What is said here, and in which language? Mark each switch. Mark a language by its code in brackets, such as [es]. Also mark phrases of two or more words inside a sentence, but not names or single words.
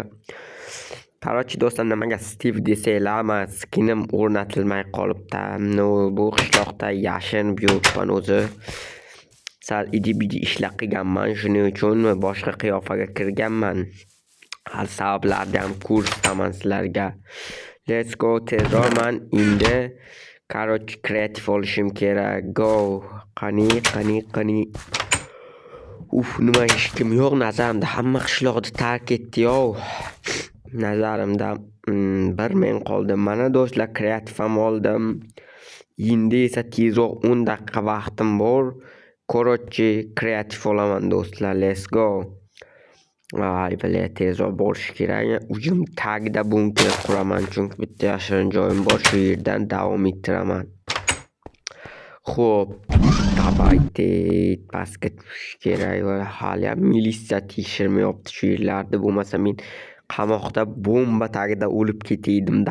[uz] Qarochi do'stlar, nimaga Steve desanglar, men skinim o'rnatilmay qolibdi. No, bu qishloqda yashinib yuribman o'zi. Sal idi-bidi ishlar qilganman, shuning uchun boshqa qiyofaga kirganman. Hal sabablarni ham ko'rsataman sizlarga. [en] Let's go, [uz] tezroq men endi qarochi kreativ olishim kerak. Go. Qani. Nima hech kim yo'q nazarimda. Hamma qishloqni tark etdi-yo. Nazarimda bir men qoldim. Mana do'stlar, kreativ ham oldim. Endi esa tezroq 10 daqiqa vaqtim bor. Qarochi kreativ olaman do'stlar. [en] Let's go. [uz] Voy, tezroq borish kerak. Uyim tagida bunker quraman, chunki bitta yashirin joyim bor. Shu yerdan davom ettiraman. Xo'p, давайте pastga tushish kerak. Hali ham militsiya tekshirmayapti shu yerlarni. Bo'lmasa men qamoqda bomba tagida o'lib ketaydim-da.